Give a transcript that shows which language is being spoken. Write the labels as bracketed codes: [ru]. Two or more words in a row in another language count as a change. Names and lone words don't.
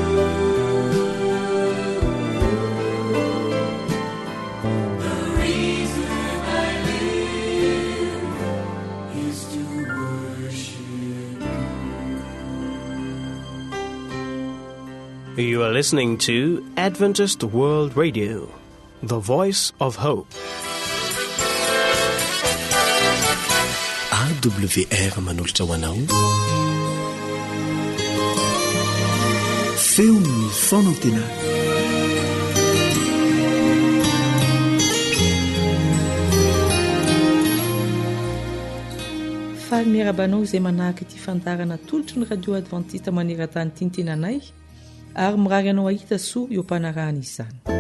[en] The reason I live is to worship you. You are listening to Adventist World Radio, the voice of hope. [mg] AWR manolotra ho anao feon'ny fonantena. Faly miarabanao izay manahaka ity fandarana tolotry ny radio adventiste maneran-tany ity ny tenanay ary mirary anao ahita soa eo ampanarahana izany.